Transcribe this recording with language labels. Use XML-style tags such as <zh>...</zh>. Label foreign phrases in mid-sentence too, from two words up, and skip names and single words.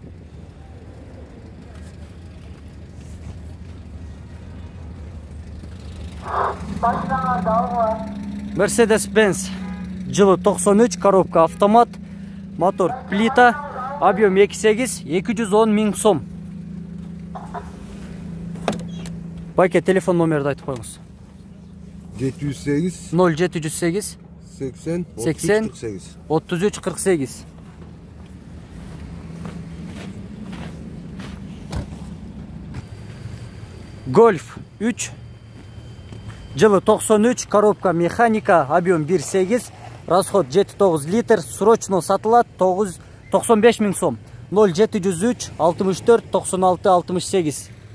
<ky>Mercedes-Benz жылы 93,</ky> <ru>коробка автомат, мотор плита, объем 2.8,</ru> <ky>210.000 сом. Байке, телефон номерді айтып қойыңыз. 708 0708 80 80 48. 33 48. Golf 3 жылы 93,</ky> <ru>коробка механика, объем 1.8, расход 7-9 литр,</ru> <ky>срочно сатылат 95.000 сом, 0703 64 96 68.</ky>